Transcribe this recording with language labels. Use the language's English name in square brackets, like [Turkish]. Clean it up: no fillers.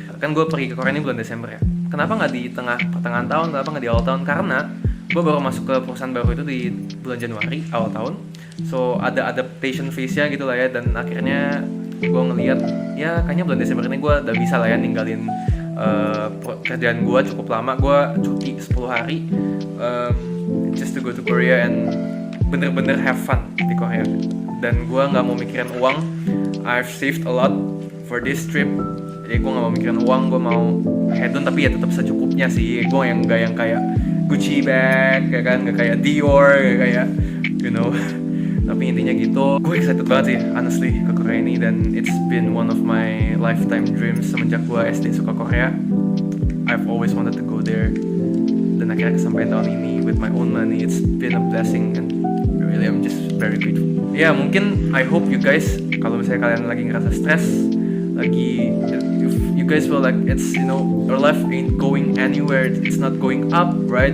[Indonesian] Kan gue pergi ke Korea ini bulan Desember ya. Kenapa gak di pertengahan tahun, kenapa gak di awal tahun? Karena gue baru masuk ke perusahaan baru itu di bulan Januari awal tahun. So ada adaptation phase-nya gitu lah ya. Dan akhirnya gue ngeliat ya kayaknya bulan Desember ini gue udah bisa lah ya ninggalin kerjaan gue cukup lama. Gue cuti 10 hari [English] just to go to Korea [Indonesian] and bener-bener [English] have fun [Indonesian] di Korea. Dan gue gak mau mikirin uang. [English] I've saved a lot for this trip. [Indonesian] Jadi gue gak mau mikirin uang, gue mau hedon tapi ya tetap secukupnya sih. Gue yang gak yang kayak Gucci bag, ya kan, gak kayak Dior, gak kayak [English] you know. [Indonesian] Tapi intinya gitu, gue excited banget sih [English] honestly [Indonesian] ke Korea ini. Dan [English] it's been one of my lifetime dreams [Indonesian] semenjak gue SD suka Korea. [English] I've always wanted to go there. [Indonesian] Dan akhirnya kesampaian tahun ini [English] with my own money. It's been a blessing and really I'm just very grateful. [Indonesian] Ya mungkin [English] I hope you guys, [Indonesian] kalau misalnya kalian lagi ngerasa stress, lagi [English] if you guys feel like it's your life ain't going anywhere, it's not going up, right?